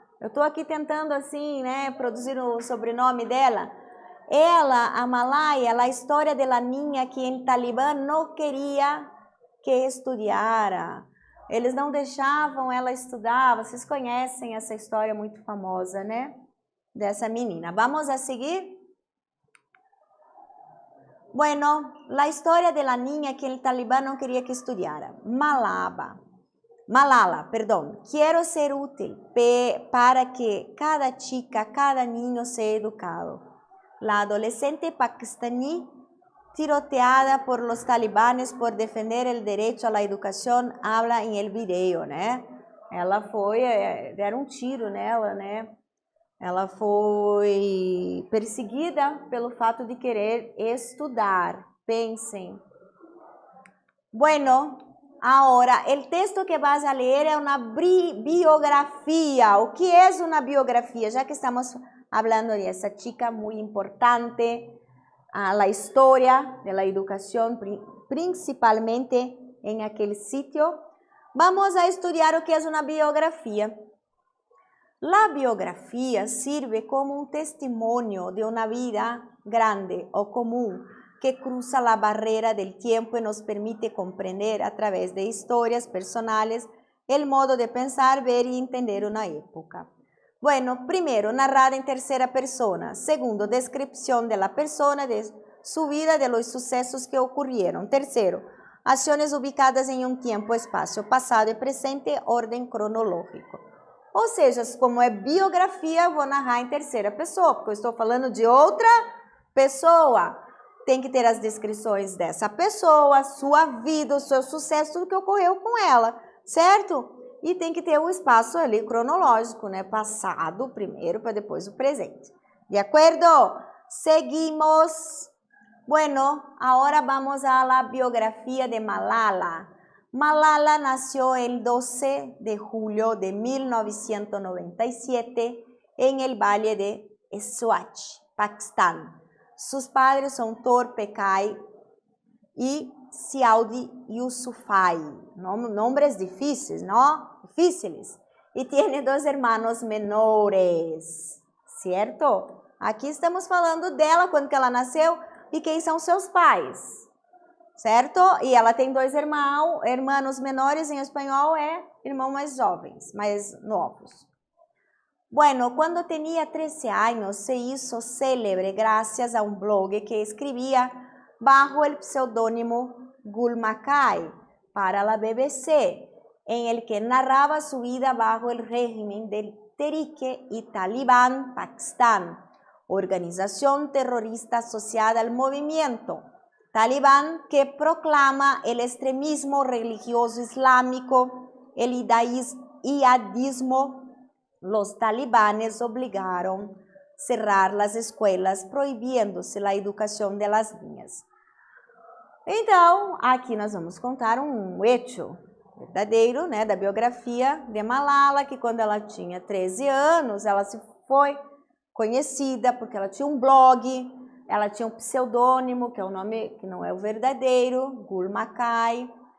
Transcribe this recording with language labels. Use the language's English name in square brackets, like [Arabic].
[Portuguese] Eu estou aqui tentando assim, né, produzir o sobrenome dela. Ela, a Malaya, a história da niña que o Talibã não queria que estudara. Eles não deixavam ela estudar. Vocês conhecem essa história muito famosa, né? Dessa menina. Vamos a seguir? [Spanish] Bueno, la historia de la niña que el talibán no quería que estudiara. Malala, perdón. Quiero ser útil para que cada chica, cada niño sea educado. La adolescente pakistaní tiroteada por los talibanes por defender el derecho a la educación habla en el video, né? [Portuguese] Ela foi, deram um tiro nela, né? Ela foi perseguida pelo fato de querer estudar. Pensem. [Spanish] Bueno, ahora, el texto que vas a leer es una biografía. ¿O qué es una biografía? Ya que estamos hablando de esa chica muy importante, la historia de la educación, principalmente en aquel sitio, vamos a estudiar lo que es una biografía. La biografía sirve como un testimonio de una vida grande o común que cruza la barrera del tiempo y nos permite comprender a través de historias personales el modo de pensar, ver y entender una época. Bueno, primero, narrada en tercera persona. Segundo, descripción de la persona, de su vida, de los sucesos que ocurrieron. Tercero, acciones ubicadas en un tiempo, espacio, pasado y presente, orden cronológico. [Portuguese] Ou seja, como é biografia, eu vou narrar em terceira pessoa, porque eu estou falando de outra pessoa. Tem que ter as descrições dessa pessoa, sua vida, o seu sucesso, tudo que ocorreu com ela, certo? E tem que ter um espaço ali cronológico, né? Passado primeiro para depois o presente. De acordo? Seguimos. [Spanish] Bueno, agora vamos a la biografía de Malala. Malala nació el 12 de julio de 1997 en el valle de Swatch, Pakistán. Sus padres son Tor Pekai y Siaudi Yousafzai. Nombres difíciles, ¿no? Difíciles. Y tiene 2 hermanos menores, ¿cierto? [Portuguese] Aqui estamos falando dela, quando que ela nasceu e quem são seus pais, certo? E ela tem 2 hermanos menores, em espanhol é irmãos mais jovens, mais novos. [Spanish] Bueno, cuando tenía 13 años se hizo célebre gracias a un blog que escribía bajo el seudónimo Gul Mackay para la BBC, en el que narraba su vida bajo el régimen del Tehrik y Talibán Pakistán, organización terrorista asociada al movimiento Talibán que proclama el extremismo religioso islámico, el yihadismo. Los talibanes obligaron a cerrar las escolas, [Portuguese] proibindo-se a educação [Spanish] de las niñas. [Portuguese] Então, aqui nós vamos contar um hecho verdadeiro, né, da biografia de Malala, que quando ela tinha 13 anos, ela se foi conhecida porque ela tinha um blog, ela tinha um pseudônimo, que é o nome que não é o verdadeiro, Gul Mackay.